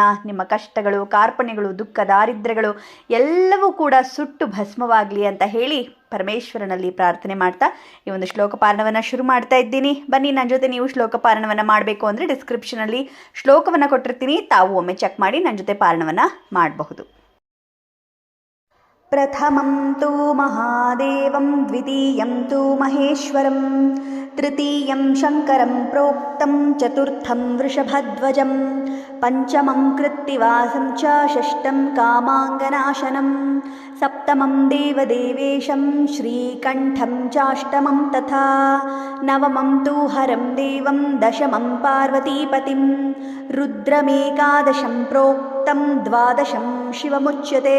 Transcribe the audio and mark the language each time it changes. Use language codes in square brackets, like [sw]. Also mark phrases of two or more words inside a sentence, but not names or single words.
[kn] ನಿಮ್ಮ ಕಷ್ಟಗಳು, ಕಾರ್ಪಣ್ಯಗಳು, ದುಃಖ, ದಾರಿದ್ರ್ಯಗಳು ಎಲ್ಲವೂ ಕೂಡ ಸುಟ್ಟು ಭಸ್ಮವಾಗಲಿ ಅಂತ ಹೇಳಿ ಪರಮೇಶ್ವರನಲ್ಲಿ ಪ್ರಾರ್ಥನೆ ಮಾಡ್ತಾ ಈ ಒಂದು ಶ್ಲೋಕ ಪಾರಣವನ್ನು ಶುರು ಮಾಡ್ತಾ ಇದ್ದೀನಿ. ಬನ್ನಿ, ನನ್ನ ಜೊತೆ ನೀವು ಶ್ಲೋಕ ಪಾರಣವನ್ನು ಮಾಡಬೇಕು ಅಂದರೆ ಡಿಸ್ಕ್ರಿಪ್ಷನಲ್ಲಿ ಶ್ಲೋಕವನ್ನು ಕೊಟ್ಟಿರ್ತೀನಿ, ತಾವು ಒಮ್ಮೆ ಚೆಕ್ ಮಾಡಿ ನನ್ನ ಜೊತೆ ಪಾರಣವನ್ನು ಮಾಡಬಹುದು. [sa] ಪ್ರಥಮಂ ತು ಮಹಾದೇವಂ ದ್ವಿತೀಯಂ ತು ಮಹೇಶ್ವರಂ ತೃತೀಯಂ ಶಂಕರಂ ಪ್ರೋಕ್ತಂ ಚತುರ್ಥಂ ವೃಷಭಧ್ವಜಂ ಪಂಚಮಂ ಕೃತ್ತಿವಾಸಂ ಚ ಷಷ್ಠಂ ಕಾಮಾಂಗನಾಶನಂ ಸಪ್ತಮಂ ದೇವದೇವೇಶಂ ಶ್ರೀಕಂಠಂ ಚಾಷ್ಟಮಂ ತಥಾ ನವಮಂ ತು ಹರಂ ದೇವಂ ದಶಮಂ ಪಾರ್ವತೀಪತಿಂ ರುದ್ರಮೇಕಾದಶಂ ಪ್ರೋಕ್ತಂ ದ್ವಾದಶಂ ಶಿವಮುಚ್ಯತೆ.